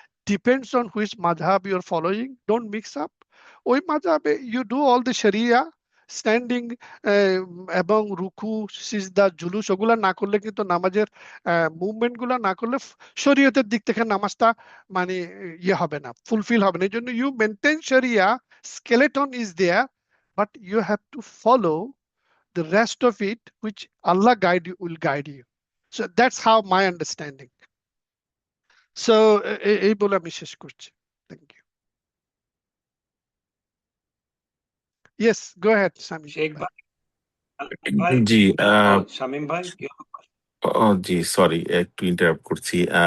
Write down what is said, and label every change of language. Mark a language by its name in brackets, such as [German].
[English] Depends on which মাযহাব you are following, don't mix up. [Bangla] ওই মাযহাবে [English] you do all the শরিয়া standing [Bangla] এবং রুকু সিজদা জুলুস, ওগুলা না করলে কিন্তু নামাজের মুভমেন্ট গুলা না করলে শরীয়তের দিক থেকে নামাজটা মানে ইয়ে হবে না, ফুলফিল হবে না। এই জন্য ইউ মেনটেন শরিয়া, [English] skeleton is there, but you have to follow the rest of it which Allah will guide you. So that's how my understanding. So [Bangla] এই বলে আমি শেষ করছি। [English] Thank you. Yes, go ahead, Sami. [Bangla] Sheikh ভাই, ভাই, জি শামীম ভাই, জি sorry একটু ইন্টারাপ্ট করছি।